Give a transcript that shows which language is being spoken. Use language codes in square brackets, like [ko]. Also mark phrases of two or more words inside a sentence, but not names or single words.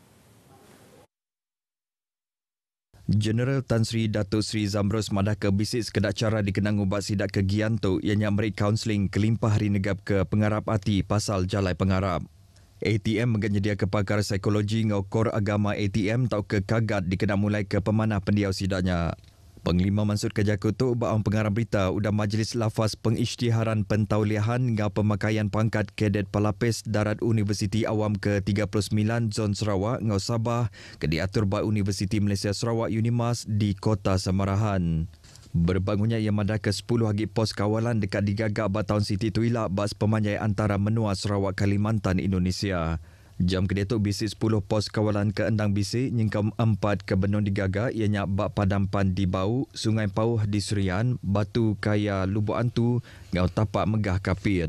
[iba] Jeneral Tan Sri Datuk Sri Zamrus madah ke bisik sekedar cara dikenang ubat sidak ke Gian tu ianya merik kaunseling kelimpah hari negap ke pengarap hati pasal jalai pengarap. ATM menyedia ke pakar psikologi ngau kor agama ATM tau ke kagat dikenang mulai ke pemanah pendiau sidaknya. Panglima maksud ke Jakutu baang pengarang berita udah majlis lafaz pengisytiharan pentauliahan ngau pemakaian pangkat Kadet Pelapis Darat Universiti Awam ke-39 Zon Sarawak ngau Sabah ke diatur ba Universiti Malaysia Sarawak Unimas di Kota Samarahan. Berbangunnya ia madah ke 10 hagi pos kawalan dekat digagak Bataun Siti Tuilak bas pemanjai antara menua Sarawak Kalimantan Indonesia. Jam kedetuk bisik 10 pos kawalan ke Endang bisik nyingkam 4 ke Benung digagak ianya bak Padampan di Bau, Sungai Pauh di Serian, Batu Kaya Lubuk Antu ngau tapak megah Kapit.